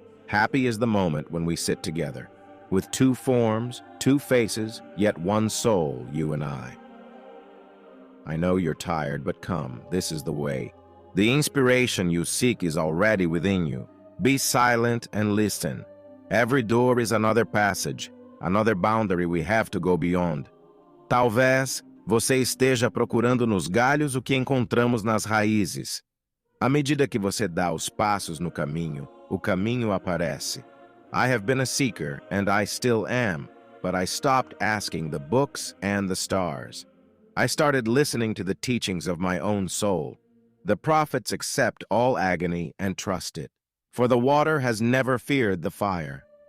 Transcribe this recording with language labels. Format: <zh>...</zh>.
<en>Happy is the moment when we sit together, with two forms, two faces, yet one soul, you and I. I know you're tired, but come, this is the way. The inspiration you seek is already within you. Be silent and listen. Every door is another passage, another boundary we have to go beyond.</en> <pt>Talvez você esteja procurando nos galhos o que encontramos nas raízes. À medida que você dá os passos no caminho, o caminho aparece.</pt> <en>I have been a seeker, and I still am, but I stopped asking the books and the stars. I started listening to the teachings of my own soul. The prophets accept all agony and trust it, for the water has never feared the fire.</en>